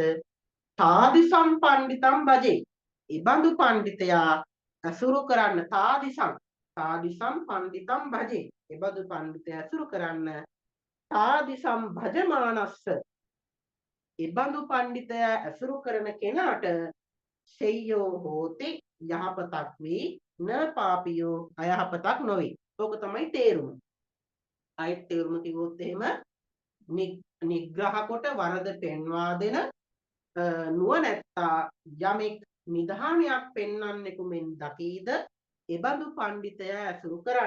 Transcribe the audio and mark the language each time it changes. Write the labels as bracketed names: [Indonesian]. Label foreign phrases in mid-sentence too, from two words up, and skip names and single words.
[Pali] තාදි සම්පණ්ඩිතම් භජේ. [Sinhala] ඉබඳු පඬිතයා අසුරු කරන්න [Pali] තාදිසම් පණ්ඩිතම් භජේ. [Sinhala] ඉබඳු පඬිතයා අසුරු කරන්න [Pali] තාදිසම් භජමානස්ස. [Sinhala] ඉබඳු පඬිතයා අසුරු කරන කෙනාට [Pali] සෙය්‍යෝ හෝති [Sinhala] යහපතක් වේ [Pali] න පාපියෝ [Sinhala] අයහපතක් නොවේ. ඕක තමයි තේරුම. අයිත් තේරුම කිව්වොත් එහෙම නිග්‍රහ කොට වරද පෙන්වා දෙන නුවණැත්තා යමෙක් නිධානයක් පෙන්වන්නෙකු මෙන් දකීද එබඳු පඬිතයා ඇසුරු කරන්න.